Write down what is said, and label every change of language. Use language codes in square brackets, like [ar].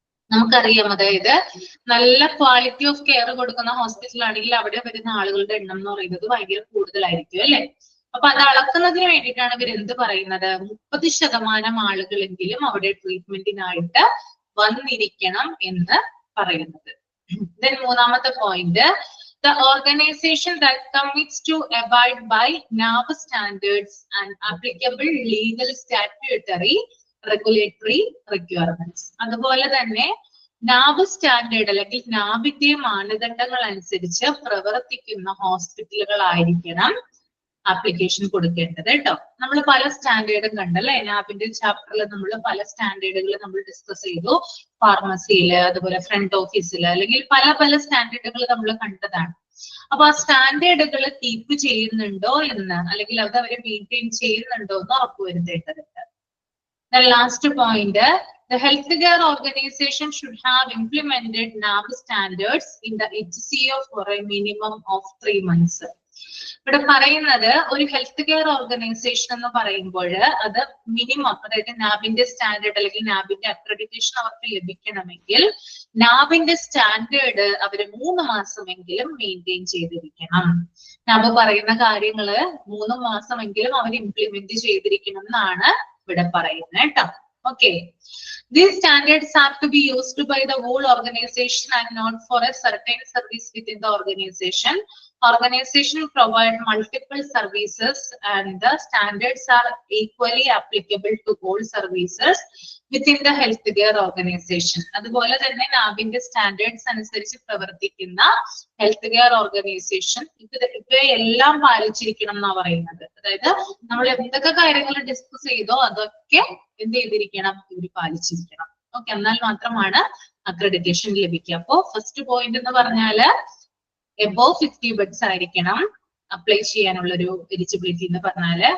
[ml] നമുക്കറിയാം, അതായത് നല്ല ക്വാളിറ്റി ഓഫ് കെയർ കൊടുക്കുന്ന ഹോസ്പിറ്റൽ ആണെങ്കിൽ അവിടെ വരുന്ന ആളുകളുടെ എണ്ണം എന്ന് പറയുന്നത് ഭയങ്കര കൂടുതലായിരിക്കും അല്ലെ. അപ്പൊ അത് അളക്കുന്നതിന് വേണ്ടിയിട്ടാണ് ഇവർ എന്ത് പറയുന്നത്? 30% ആളുകളെങ്കിലും അവിടെ ട്രീറ്റ്മെന്റിനായിട്ട് വന്നിരിക്കണം എന്ന് പറയുന്നത്. [en] then [ml] മൂന്നാമത്തെ point, [en] the organization that commits to abide by NAB standards and applicable legal, statutory, regulatory requirements. [ml] അതുപോലെ തന്നെ നാബ് സ്റ്റാൻഡേർഡ് അല്ലെങ്കിൽ നാബിന്റെ മാനദണ്ഡങ്ങൾ അനുസരിച്ച് പ്രവർത്തിക്കുന്ന ഹോസ്പിറ്റലുകളായിരിക്കണം ആപ്ലിക്കേഷൻ കൊടുക്കേണ്ടത് കേട്ടോ. നമ്മൾ പല സ്റ്റാൻഡേർഡും കണ്ടല്ലേ, നാബിന്റെ ചാപ്റ്ററിൽ നമ്മൾ പല സ്റ്റാൻഡേർഡുകൾ നമ്മൾ ഡിസ്കസ് ചെയ്തു. ഫാർമസിയില്, അതുപോലെ ഫ്രണ്ട് ഓഫീസില്, അല്ലെങ്കിൽ പല പല സ്റ്റാൻഡേർഡുകൾ നമ്മൾ കണ്ടതാണ്. അപ്പൊ ആ സ്റ്റാൻഡേർഡുകൾ കീപ്പ് ചെയ്യുന്നുണ്ടോ എന്ന്, അല്ലെങ്കിൽ അത് അവരെ മെയിൻറ്റെയിൻ ചെയ്യുന്നുണ്ടോ എന്ന് ഉറപ്പുവരുത്തേണ്ടതുണ്ട്. [en] The last point, the healthcare organization should have implemented NAB standards in the HCO for a minimum of 3 months. [ml] ഇവിടെ പറയുന്നത് ഒരു ഹെൽത്ത് കെയർ ഓർഗനൈസേഷൻ എന്ന് പറയുമ്പോൾ അത് മിനിമം, അതായത് നാബിന്റെ സ്റ്റാൻഡേർഡ് അല്ലെങ്കിൽ നാബിന്റെ അക്രഡിറ്റേഷൻ അവർക്ക് ലഭിക്കണമെങ്കിൽ നാബിന്റെ സ്റ്റാൻഡേർഡ് അവര് 3 മാസമെങ്കിലും മെയിൻറ്റെയിൻ ചെയ്തിരിക്കണം. നാബ് പറയുന്ന കാര്യങ്ങള് 3 മാസമെങ്കിലും അവർ ഇംപ്ലിമെന്റ് ചെയ്തിരിക്കണം എന്നാണ് ഇവിടെ പറയുന്നത് കേട്ടോ. [en] Okay, these standards have to be used by the whole organization and not for a certain service within the organization. Organization provide multiple services and the standards are equally applicable to all services within the healthcare organization. [ml] അതുപോലെ തന്നെ നാബിന്റെ standards അനുസരിച്ച് പ്രവർത്തിക്കുന്ന health care organisation ഇവയെല്ലാം പാലിച്ചിരിക്കണം എന്നാ പറയുന്നത്. അതായത് നമ്മൾ എന്തൊക്കെ കാര്യങ്ങൾ ഡിസ്കസ് ചെയ്തോ അതൊക്കെ എന്ത് ചെയ്തിരിക്കണം, ഇവർ പാലിച്ചിരിക്കണം. ഓക്കെ, എന്നാൽ മാത്രമാണ് അക്രഡിറ്റേഷൻ ലഭിക്കുക. അപ്പോ ഫസ്റ്റ് പോയിന്റ് എന്ന് പറഞ്ഞാല് എബോവ് 50 ബെഡ്സ് ആയിരിക്കണം അപ്ലൈ ചെയ്യാനുള്ള ഒരു എലിജിബിലിറ്റി എന്ന് പറഞ്ഞാല്.